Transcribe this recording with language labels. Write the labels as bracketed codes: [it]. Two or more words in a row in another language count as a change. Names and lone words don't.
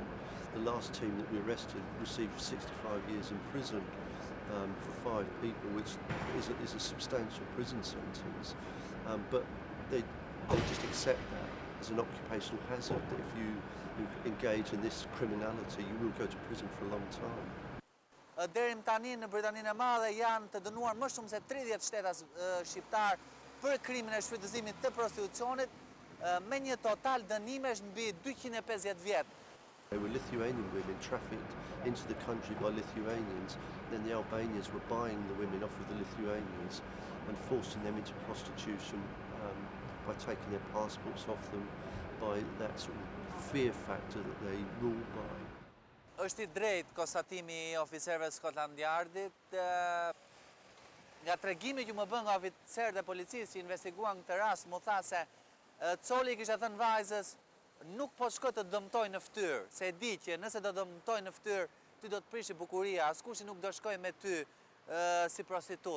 [en] The last team that we arrested received 65 years in prison for 5 people, which is a substantial prison sentence. But they just accept that. as an occupational hazard. That if you engage in this criminality, you will go to prison for a long time. [sq] Deri më tani në Britaninë e Madhe janë të dënuar më shumë se 30 shteta shqiptar për krimin e shfrytëzimit të prostitucionit, me një total dënimesh mbi 250 vjet. [en] There were Lithuanian women trafficked into the country by Lithuanians, then the Albanians were buying the women off of the Lithuanians and forcing them into prostitution by taking their passports off them, by that sort of fear factor that they rule by. [sq] Është I drejtë konstatimi I oficerëve të Scotland Yardit. Nga tregimi që më bën nga oficerët e policisë që investiguan këtë rast, më tha se Coli kishte thënë vajzës, nuk po shko të dëmtoj në fytyrë, se e di që nëse do dëmtoj në fytyrë, ty do të prishi bukuria, askush nuk do shkoj me ty si prostitut.